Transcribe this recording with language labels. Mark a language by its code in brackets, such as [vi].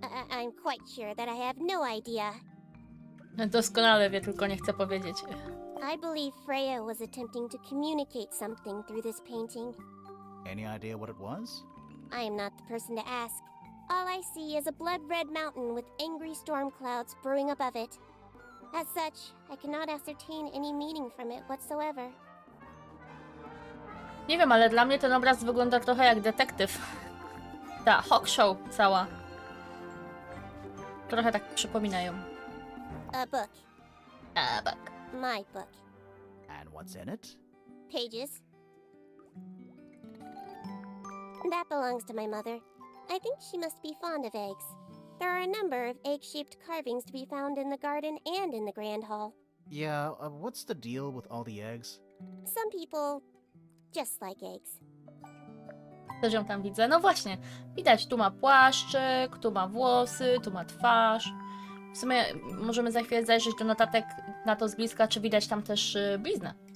[en] I'm quite sure that I have no idea. [pl] Doskonale wie, tylko nie chcę powiedzieć. [en] I believe Freya was attempting to communicate something through this painting. Any idea what it was? I am not the person to ask. All I see is a blood-red mountain with angry storm clouds brewing above it. As such, I cannot ascertain any meaning from it whatsoever. [pl] Nie wiem, ale dla mnie ten obraz wygląda trochę jak detektyw. Ta Hawkshaw cała. Trochę tak przypominają. [en] A book. A book. My book. And what's in it? Pages. That belongs to my mother. I think she must be fond of eggs. There are a number of egg-shaped carvings to be found in the garden and in the grand hall. Yeah, what's the deal with all the eggs? Some people just like eggs. [pl] Też ją tam widzę. No właśnie, widać, tu ma płaszczyk, tu ma włosy, tu ma twarz. W sumie możemy za chwilę zajrzeć do notatek na to z bliska, czy widać tam też bliznę.